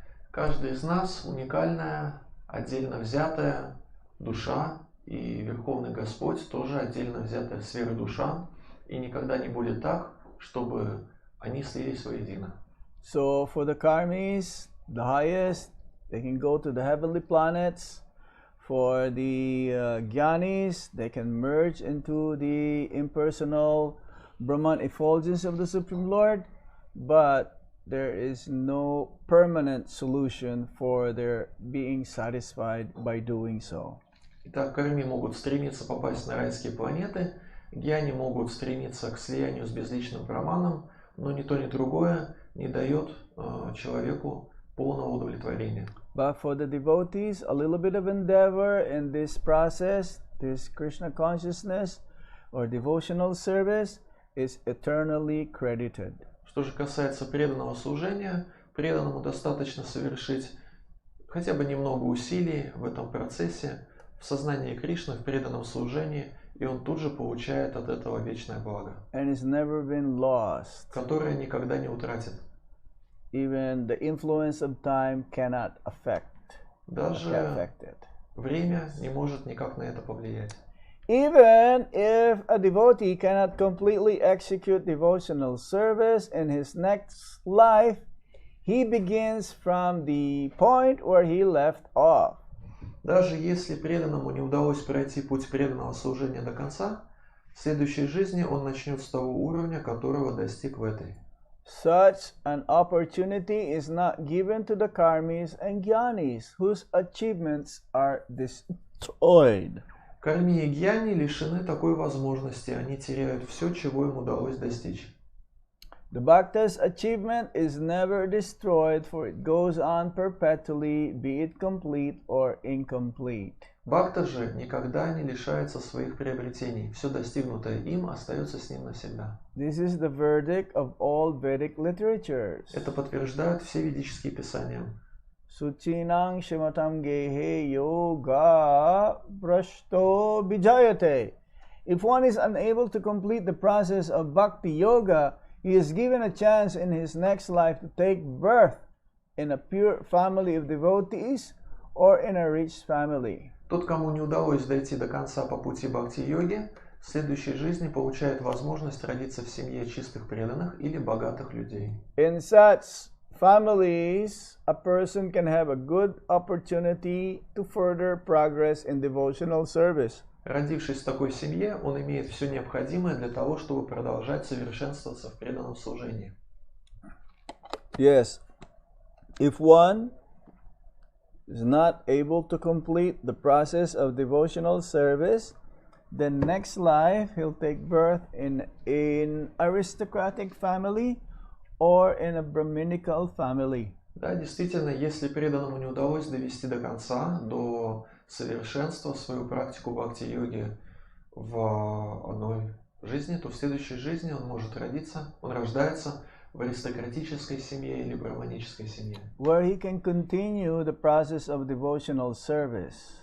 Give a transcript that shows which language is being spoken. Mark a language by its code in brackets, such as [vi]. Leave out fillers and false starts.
[ru] Каждый из нас уникальная, отдельно взятая душа, и Верховный Господь тоже отдельно взятая сфера душа, и никогда не будет так, чтобы они слились воедино. [en] So for the karmis, the highest, they can go to the heavenly planets. For the jnanis, they can merge into the impersonal Brahman effulgence of the Supreme Lord, but there is no permanent solution for their being satisfied by doing so. [ru] Итак, карми могут стремиться попасть на райские планеты, гьяни могут стремиться к слиянию с безличным браманом, но ни то, ни другое не дает человеку полного удовлетворения. [en] But for the devotees, a little bit of endeavor in this process, this Krishna consciousness or devotional service, is eternally credited. [ru] Что же касается преданного служения, преданному достаточно совершить хотя бы немного усилий в этом процессе, в сознании Кришны, в преданном служении, и он тут же получает от этого вечное благо, [en] And it's never been lost. [ru] которое никогда не утратит. [en] Even the influence of time cannot affect [ru] Даже [en] it. [ru] время не может никак на это повлиять. [en] Even if a devotee cannot completely execute devotional service in his next life, he begins from the point where he left off. [ru] Даже если преданному не удалось пройти путь преданного служения до конца, в следующей жизни он начнет с того уровня, которого достиг в этой. [en] Such an opportunity is not given to the karmis and jnanis, whose achievements are destroyed. [ru] Карми и гьяни лишены такой возможности, они теряют все, чего им удалось достичь. [en] The bhakta's achievement is never destroyed, for it goes on perpetually, be it complete or incomplete. [ru] Бхакта же никогда не лишается своих приобретений. Все достигнутое им остается с ним навсегда. [en] This is the verdict of all Vedic literatures. [ru] Это подтверждают все ведические писания. [sa] Suchinang shimatam gehe yoga brashto bijayate. [en] If one is unable to complete the process of bhakti yoga, he is given a chance in his next life to take birth in a pure family of devotees or in a rich family. [ru] Тот, кому не удалось дойти до конца по пути бхакти-йоги, в следующей жизни получает возможность родиться в семье чистых преданных или богатых людей. [en] In such families, a person can have a good opportunity to further progress in devotional service. [ru] Родившись в такой семье, он имеет все необходимое для того, чтобы продолжать совершенствоваться в преданном служении. [en] Yes, if one is not able to complete the process of devotional service, then next life he'll take birth in an aristocratic family or in a Brahminical family. [ru] Да, действительно, если преданному не удалось довести до конца, до совершенства свою практику бхакти-йоги в одной жизни, то в следующей жизни он может родиться, он рождается в аристократической семье или браманической семье. [en] where he can continue the process of devotional service.